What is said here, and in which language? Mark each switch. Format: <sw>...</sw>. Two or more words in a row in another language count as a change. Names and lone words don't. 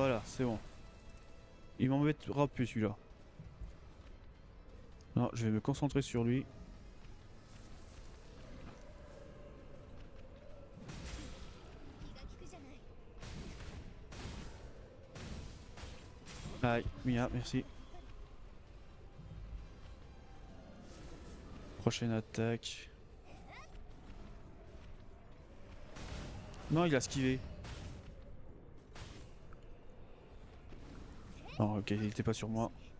<fr>c'est bon. Il m'embêtera plus celui-là. Non, je vais me concentrer sur lui.</fr> <ja>気が利くじゃない。</ja> <fr>Aïe, Mia, merci. Prochaine attaque. Non, il a esquivé. Non, ok, il était pas sur moi.</fr>